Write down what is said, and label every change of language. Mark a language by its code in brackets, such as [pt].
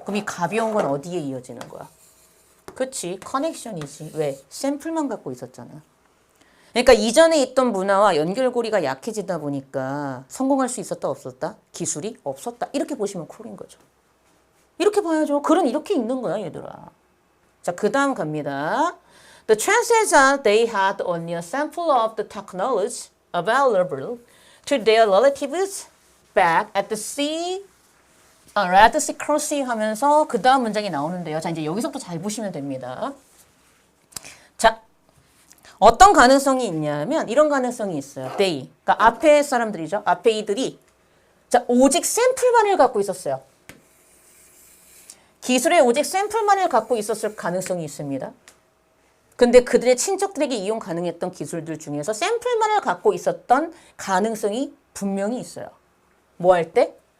[ko] 그럼 이 가벼운 건 어디에 이어지는 거야? 그치, 커넥션이지. 왜? 샘플만 갖고 있었잖아. 그러니까 이전에 있던 문화와 연결고리가 약해지다 보니까 성공할 수 있었다 없었다? 기술이 없었다. 이렇게 보시면 콜인 거죠. 이렇게 봐야죠. 글은 이렇게 읽는 거야, 얘들아. 자, 그 다음 갑니다. [en] The chances are they had only a sample of the technology available to their relatives back at the sea, Red Sea Crossing [ko] 하면서 그 다음 문장이 나오는데요. 자, 이제 여기서부터 잘 보시면 됩니다. 자, 어떤 가능성이 있냐면 이런 가능성이 있어요. They, 그러니까 앞에 사람들이죠. 앞에 이들이 자, 오직 샘플만을 갖고 있었어요. 기술에 오직 샘플만을 갖고 있었을 가능성이 있습니다. 근데 그들의 친척들에게 이용 가능했던 기술들 중에서 샘플만을 갖고 있었던 가능성이 분명히 있어요. 뭐 할 때?